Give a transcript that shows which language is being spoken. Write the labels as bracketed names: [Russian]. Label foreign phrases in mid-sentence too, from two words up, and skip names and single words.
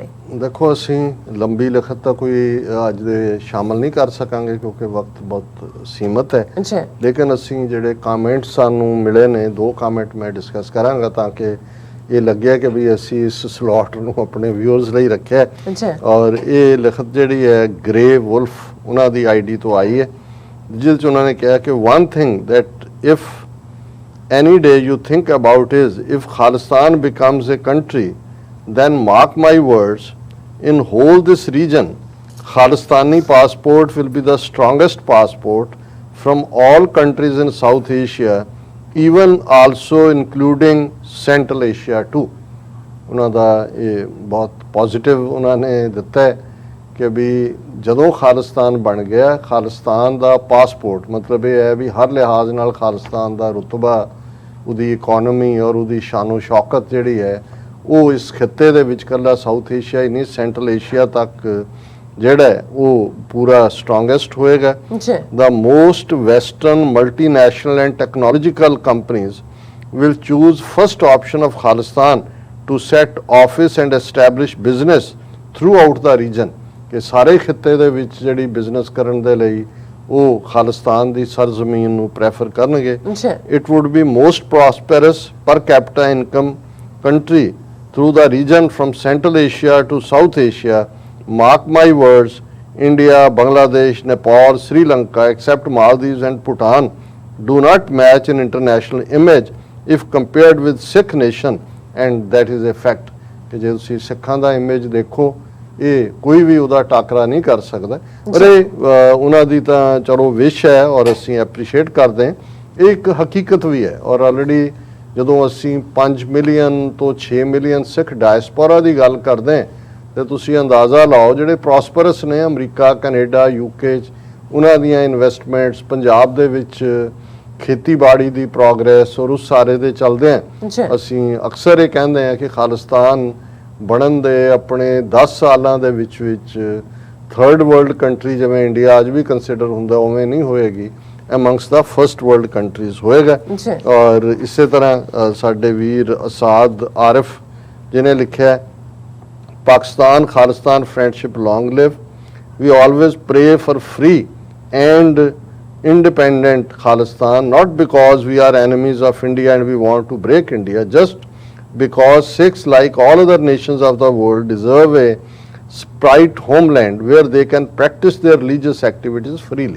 [Punjabi] ਦੇਖੋ ਅਸੀਂ ਲੰਬੀ ਲਿਖਤ ਤਾਂ ਕੋਈ ਅੱਜ ਦੇ ਸ਼ਾਮਲ ਨਹੀਂ ਕਰ ਸਕਾਂਗੇ ਕਿਉਂਕਿ ਵਕਤ ਬਹੁਤ ਸੀਮਤ ਹੈ, ਲੇਕਿਨ ਅਸੀਂ ਜਿਹੜੇ ਕਮੈਂਟ ਸਾਨੂੰ ਮਿਲੇ ਨੇ 2 ਕਮੈਂਟ ਮੈਂ ਡਿਸਕਸ ਕਰਾਂਗਾ ਤਾਂ ਕਿ ਇਹ ਲੱਗਿਆ ਕਿ ਵੀ ਅਸੀਂ ਇਸ ਸਲੋਟ ਨੂੰ ਆਪਣੇ ਵਿਊਅਰਸ ਲਈ ਰੱਖਿਆ ਔਰ ਇਹ ਲਿਖਤ ਜਿਹੜੀ ਹੈ ਗ੍ਰੇ ਵੁਲਫ ਉਹਨਾਂ ਦੀ ਆਈਡੀ ਤੋਂ ਆਈ ਹੈ, ਜਿਸ 'ਚ ਉਹਨਾਂ ਨੇ ਕਿਹਾ ਕਿ [English] one thing that if any day you think about is if Khalistan becomes a country, then mark my words, in whole this region Khalistani passport will be the strongest passport from all countries in South Asia, even also including Central Asia too. [Punjabi] ਉਹਨਾਂ ਦਾ ਇਹ ਬਹੁਤ ਪੋਜ਼ਿਟਿਵ ਉਹਨਾਂ ਨੇ ਦਿੱਤਾ ਹੈ ਕਿ ਵੀ ਜਦੋਂ ਖਾਲਿਸਤਾਨ ਬਣ ਗਿਆ, ਖਾਲਿਸਤਾਨ ਦਾ ਪਾਸਪੋਰਟ ਮਤਲਬ ਇਹ ਹੈ ਵੀ ਹਰ ਲਿਹਾਜ਼ ਨਾਲ ਖਾਲਿਸਤਾਨ ਦਾ ਰੁਤਬਾ, ਉਹਦੀ ਇਕੋਨਮੀ ਔਰ ਉਹਦੀ ਸ਼ਾਨੋ ਸ਼ੌਕਤ ਜਿਹੜੀ ਹੈ ਉਹ ਇਸ ਖਿੱਤੇ ਦੇ ਵਿੱਚ ਇਕੱਲਾ ਸਾਊਥ ਏਸ਼ੀਆ ਹੀ ਨਹੀਂ ਸੈਂਟਰਲ ਏਸ਼ੀਆ ਤੱਕ ਜਿਹੜਾ ਉਹ ਪੂਰਾ ਸਟਰੋਂਗੈਸਟ ਹੋਏਗਾ। [English] The most Western multinational and technological companies will choose first option of Khalistan to set office and establish business throughout the region [Punjabi] ਕਿ ਸਾਰੇ ਖਿੱਤੇ ਦੇ ਵਿੱਚ ਜਿਹੜੀ ਬਿਜ਼ਨਸ ਕਰਨ ਦੇ ਲਈ ਉਹ ਖਾਲਿਸਤਾਨ ਦੀ ਸਰਜ਼ਮੀਨ ਨੂੰ ਪ੍ਰੈਫਰ ਕਰਨਗੇ। [English] It would be most prosperous per capita income country through the region from Central Asia to South Asia. Mark my words, India, Bangladesh, Nepal, Sri Lanka, except Maldives and Bhutan, do not match in international image if compared with Sikh nation, and that is a fact. [Punjabi] ਕਿ ਜੇ ਤੁਸੀਂ ਸਿੱਖਾਂ ਦਾ ਇਮੇਜ ਦੇਖੋ ਇਹ ਕੋਈ ਵੀ ਉਹਦਾ ਟਾਕਰਾ ਨਹੀਂ ਕਰ ਸਕਦਾ, ਪਰ ਇਹ ਉਹਨਾਂ ਦੀ ਤਾਂ ਚਲੋ ਵਿਸ਼ ਹੈ ਔਰ ਅਸੀਂ ਐਪਰੀਸ਼ੀਏਟ ਕਰਦੇ ਹਾਂ, ਇਹ ਇੱਕ ਹਕੀਕਤ ਵੀ ਹੈ। ਔਰ ਆਲਰੇਡੀ ਜਦੋਂ ਅਸੀਂ 5 ਮਿਲੀਅਨ ਤੋਂ 6 ਮਿਲੀਅਨ ਸਿੱਖ ਡਾਇਸਪੋਰਾ ਦੀ ਗੱਲ ਕਰਦੇ ਹਾਂ ਤੇ ਤੁਸੀਂ ਅੰਦਾਜ਼ਾ ਲਾਓ ਜਿਹੜੇ ਪ੍ਰੋਸਪਰਸ ਨੇ ਅਮਰੀਕਾ, ਕੈਨੇਡਾ, ਯੂਕੇ 'ਚ ਉਹਨਾਂ ਦੀਆਂ ਇਨਵੈਸਟਮੈਂਟਸ ਪੰਜਾਬ ਦੇ ਵਿੱਚ ਖੇਤੀਬਾੜੀ ਦੀ ਪ੍ਰੋਗਰੈਸ ਔਰ ਉਸ ਸਾਰੇ ਦੇ ਚੱਲਦੇ ਆ ਅਸੀਂ ਅਕਸਰ ਇਹ ਕਹਿੰਦੇ ਹਾਂ ਕਿ ਖਾਲਿਸਤਾਨ ਬਣਨ ਦੇ ਆਪਣੇ 10 ਸਾਲਾਂ ਦੇ ਵਿੱਚ [English] third world country [Punjabi] ਜਿਵੇਂ ਇੰਡੀਆ ਅੱਜ ਵੀ ਕੰਸੀਡਰ ਹੁੰਦਾ ਉਵੇਂ ਨਹੀਂ ਹੋਏਗੀ, [English] amongst the first world countries ਹੋਏਗਾ। [Punjabi] ਔਰ ਇਸੇ ਤਰ੍ਹਾਂ ਸਾਡੇ ਵੀਰ ਅਸਾਦ ਆਰਿਫ ਜਿਹਨੇ ਲਿਖਿਆ [English] Pakistan Khalistan friendship long live, we always pray for free and independent Khalistan, not because we are enemies of India and we want to break India, just because Sikhs like all other nations of the world deserve a sprite homeland where they can practice their religious activities freely.